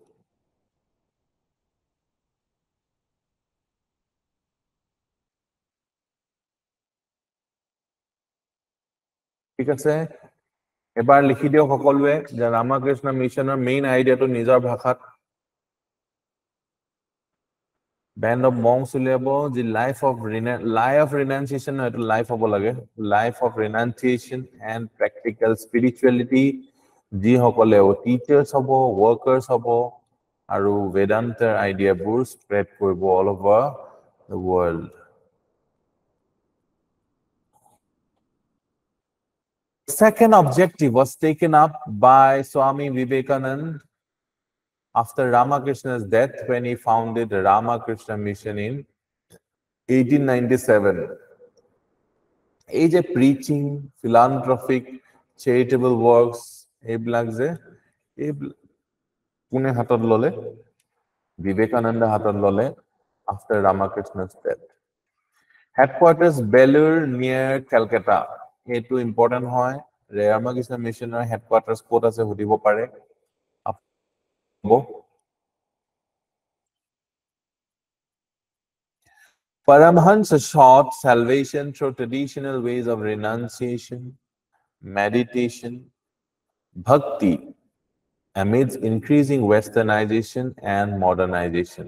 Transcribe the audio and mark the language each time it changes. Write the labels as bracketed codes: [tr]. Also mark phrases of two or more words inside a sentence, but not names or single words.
[as] ঠিক আছে এবাৰ লিখি দিয়ক সকলোৱে যে ৰামকৃষ্ণ মিছনৰ মেইন আইডিয়াটো নিজৰ ভাষাত [en] Band of monks [as] উলিয়াব যে [en] life of renunciation [as] নহয় এইটো লাইফ হ'ব লাগে [en] life of renunciation and practical spirituality [as] যিসকলে টিচাৰ্ছ হ'ব ৱৰ্কাৰ্ছ হ'ব আৰু বেদান্তৰ আইডিয়াবোৰ স্প্ৰেড কৰিব [en] all over the world second objective was taken up by Swami Vivekananda after Ramakrishna's death when he founded the Ramakrishna Mission in 1897 [as] এই যে [en] preaching philanthropic charitable works [as] এইবিলাক যে কোনে হাতত ললে বিবেকানন্দ হাতত ললে [en] after Ramakrishna's death headquarters Belur near Calcutta [as] এইটো ইম্পৰ্টেণ্ট হয় ৰামকৃষ্ণ মিছনৰ হেডকোৱাৰ্টাৰ্ছ ক'ত আছে সুধিব পাৰে [en] Paramahansa sought salvation through traditional ways of renunciation, meditation, bhakti, amidst increasing westernization and modernization.